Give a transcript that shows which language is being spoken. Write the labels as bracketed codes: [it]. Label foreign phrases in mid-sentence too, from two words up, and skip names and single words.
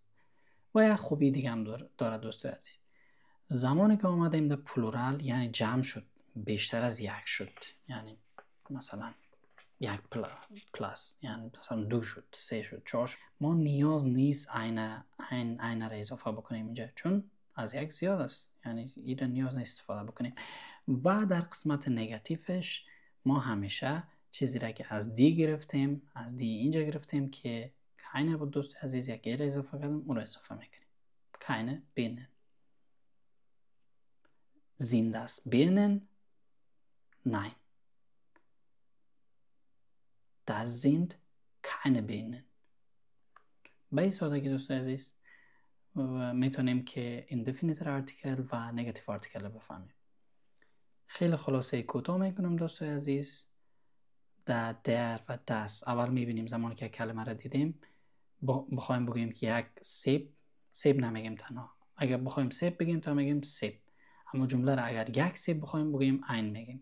[fa] و یک خوبی دیگه هم داره دوستای عزیز، زمانی که آمدیم در پلورال یعنی جمع شد، بیشتر از یک شد، یعنی مثلا یک پلاس، یعنی مثلا 2 شد، 3 شد، 4 شد، ما نیاز نیست این را اضافه بکنیم اینجا، چون از یک زیاد است، یعنی این نیاز نیست استفاده بکنیم. و در قسمت نگاتیوش ما همیشه چیزی را که از دی گرفتیم، از دی اینجا گرفتیم که keine بود دوست عزیز، یک را اضافه کردیم، اون را اضافه میکنیم. [de] keine binnen sind das Birnen? Nein. Das sind keine Birnen. [fa] به این سادگی دوست عزیز میتونیم که [en] indefinite article [fa] و [en] negative article [fa] رو بفهمیم. خیلی خلاصه کوتاه میکنم دوست عزیز. در و das اول میبینیم زمانی که کلمه را دیدیم بخوایم بگیم که یک سیب نمیگیم تنها، اگر بخوایم سیب بگیم تا میگیم سیب، اما جمله را اگر یک سیب بخوایم بگیم ein میگیم.